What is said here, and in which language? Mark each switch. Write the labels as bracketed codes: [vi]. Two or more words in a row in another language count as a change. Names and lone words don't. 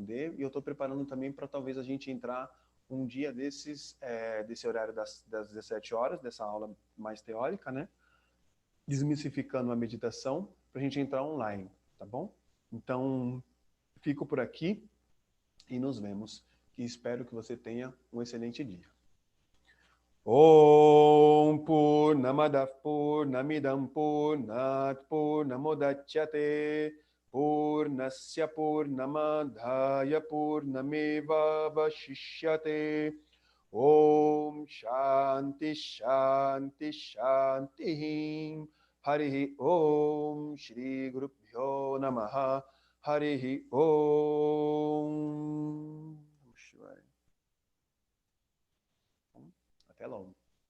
[pt] E eu estou preparando também para talvez a gente entrar um dia desses, desse horário das 17 horas, dessa aula mais teórica, né? Desmistificando a meditação, para a gente entrar online, tá bom? Então, fico por aqui e nos vemos. E espero que você tenha um excelente dia. [sa] Om Purnamadav Purnamidam Purnat Purnamudachyate Purnasya Purnamadhaya Purnameva Vashishyate Om Shanti Shanti Shanti Harihi Om Shri Gurubhyo Namaha Harihi Om. [pt] Até logo.